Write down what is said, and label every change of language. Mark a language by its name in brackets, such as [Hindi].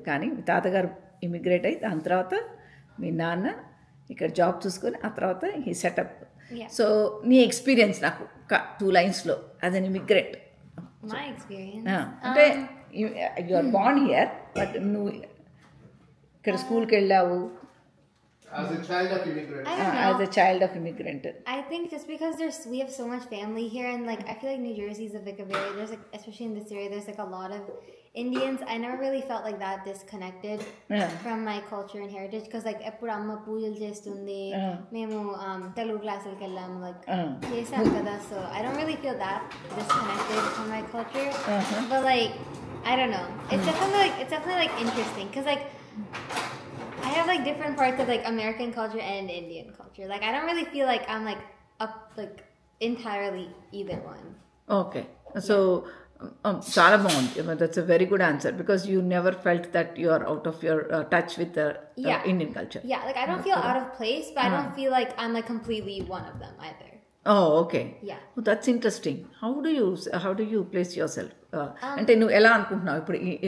[Telugu] కానీ మీ తాతగారు ఇమిగ్రేట్ అయ్యి దాని తర్వాత మీ నాన్న ఇక్కడ జాబ్ చూసుకొని ఆ తర్వాత ఈ సెటప్. సో నీ ఎక్స్పీరియన్స్ నాకు 2 లైన్స్లో [English] As an immigrant. [Telugu] అంటే [English] you are born here, but [Telugu] నువ్వు ఇక్కడ స్కూల్కి వెళ్ళావు [English] as a child of immigrant. As a child of immigrant. I think just because we have so much family here, and like I feel like New Jersey is like a very, there's like, especially in this area, there's like a lot of Indians. I never really felt like that disconnected from my culture and heritage, because like [Telugu] eppudu amma poojal chestundi, memu telugu classes ki ellam, [English] like [Telugu] chesam kada. [English] So I don't really feel that disconnected from my culture. But like I don't know, it's definitely like interesting, because like I have like different parts of like American culture and Indian culture. Like I don't really feel like I'm like up like entirely either one. [Telugu] Okay, so చాలా బాగుంది. [English] That's a very good answer, because you never felt that you are out of your touch with the Indian culture. Yeah, like I don't feel out of place, but I don't feel like I'm like completely one of them either. Oh, okay. Yeah. Oh, that's interesting. How do you place yourself? [Telugu] అంటే నువ్వు ఎలా అనుకుంటున్నావు ఇప్పుడు?